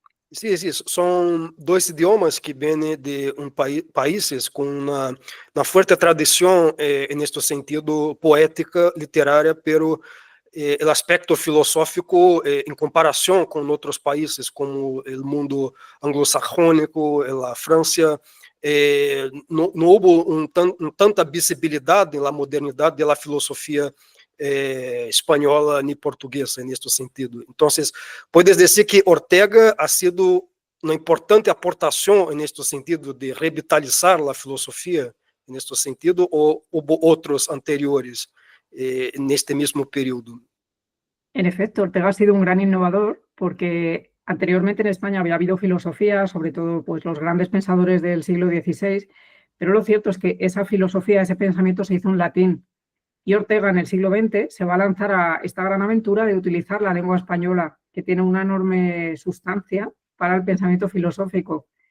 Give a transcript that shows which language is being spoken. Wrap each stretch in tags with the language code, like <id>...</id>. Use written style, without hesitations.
<es>Sí, sí, son dos idiomas que vienen de países con una fuerte tradición en este sentido poética, literaria, pero el aspecto filosófico en comparación con otros países como el mundo anglosajónico, la Francia, no hubo tanta visibilidad en la modernidad de la filosofía</es> <pt>espanhola ni portuguesa neste sentido. Então, puedes dizer que Ortega ha sido uma importante aportação neste sentido de revitalizar a filosofia neste sentido, ou houve outros anteriores neste mesmo período?</pt> <es>En efecto, Ortega ha sido un gran innovador porque anteriormente en España había habido filosofía, sobre todo pues, los grandes pensadores del siglo XVI, pero lo cierto es que esa filosofía, ese pensamiento se hizo en latín. Y Ortega en el siglo XX se va a lanzar a esta gran aventura de utilizar la lengua española, que tiene una enorme sustancia para el pensamiento filosófico.</es>